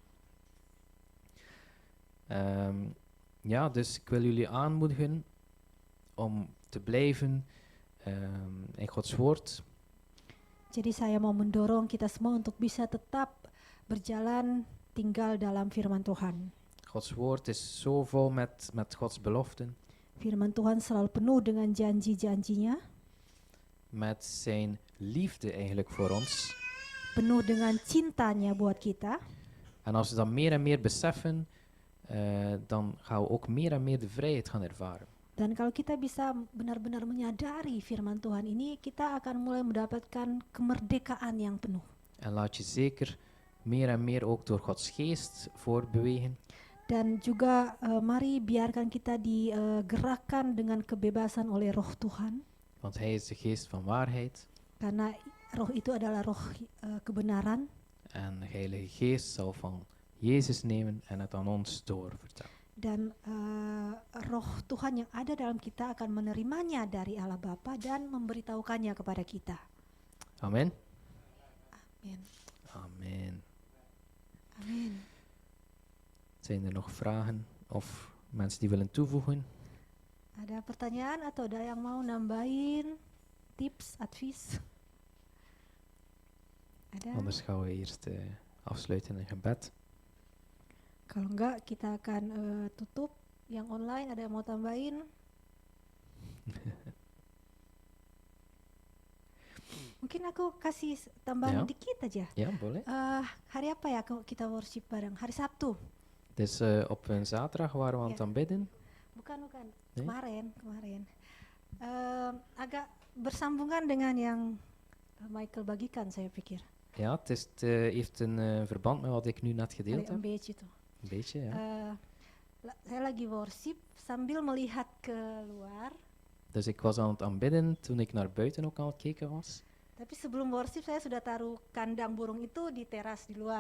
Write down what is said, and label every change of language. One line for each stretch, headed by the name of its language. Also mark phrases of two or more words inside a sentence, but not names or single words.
Dutch: Ja, dus ik wil jullie aanmoedigen om te blijven in Gods woord.
Indonesian: Jadi saya mau mendorong kita semua untuk bisa tetap berjalan tinggal dalam firman Tuhan.
Dutch: Gods woord is zo vol met Gods beloften.
Indonesian: Firman Tuhan selalu penuh dengan janji-janjinya,
Dutch: met zijn liefde eigenlijk voor ons.
Indonesian: penuh dengan cintanya buat kita.
Dutch: En als we dat meer en meer beseffen, dan gaan we ook meer en meer de vrijheid gaan ervaren.
Indonesian: Dan kalau kita bisa benar-benar menyadari firman Tuhan ini, kita akan mulai mendapatkan kemerdekaan yang penuh.
Dutch: En laat je zeker meer en meer ook door Gods geest voorbewegen.
Indonesian: Dan juga mari biarkan kita digerakkan dengan kebebasan oleh Roh Tuhan.
Dutch: Want hij is de geest van waarheid.
Indonesian: Karena roh itu adalah roh kebenaran.
Dutch: En de Heilige Geest zal van Jezus nemen en het aan ons doorvertellen.
Indonesian: Dan roh Tuhan yang ada dalam kita akan menerimanya dari Allah Bapa dan memberitahukannya kepada kita.
Dutch: Amen.
Indonesian: Amin.
Dutch: Amen.
Indonesian: Amin.
Dutch: Zijn er nog vragen of mensen die willen toevoegen?
Indonesian: Ada pertanyaan atau ada yang mau nambahin tips, advies? Ada?
Dutch: Anders gaan we eerst afsluiten in gebed.
Indonesian: Kalau enggak, kita akan tutup. Yang online ada yang mau tambahin? Mungkin aku kasih tambahan Ya. dikit aja. Ja, boleh. Hari apa ya kita worship bareng? Hari Sabtu?
Dutch: Dus op een zaterdag waren we aan het Ja. aanbidden.
Indonesian: Bukan.
Dutch: Nee?
Indonesian: Kemarin. Agak bersambungan dengan yang Michael bagikan, saya pikir.
Dutch: Ja, het heeft een verband met wat ik nu net gedeeld Een heb. beetje tuh. Een beetje, ja.
Indonesian: Saya lagi worship sambil melihat keluar.
Dutch: Dus ik was aan het aanbidden toen ik naar buiten ook aan het kijken was.
Indonesian: Tapi sebelum worship saya sudah taruh kandang burung itu di teras di luar.